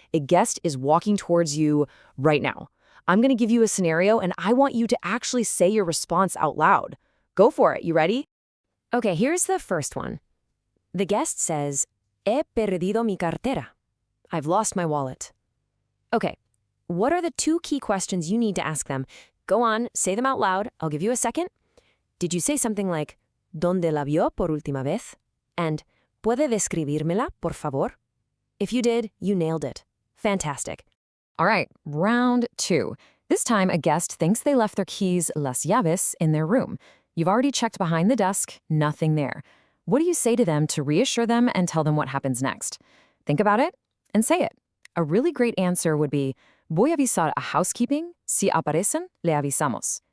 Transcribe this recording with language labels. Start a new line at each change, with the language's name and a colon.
English: A guest is walking towards you right now. I'm going to give you a scenario, and I want you to actually say your response out loud. Go for it. You ready? Okay, here's the first one. The guest says,
Spanish: He perdido mi cartera.
English: I've lost my wallet. Okay, what are the two key questions you need to ask them? Go on, say them out loud. I'll give you a second. Did you say something like,
Spanish: ¿Dónde la vio por última vez? And, ¿Puede describírmela, por favor?
English: If you did, you nailed it. Fantastic. All right, round 2. This time, a guest thinks they left their keys,
Spanish: las llaves,
English: in their room. You've already checked behind the desk, nothing there. What do you say to them to reassure them and tell them what happens next? Think about it and say it. A really great answer would be,
Spanish: Voy a avisar a housekeeping, si aparecen, le avisamos.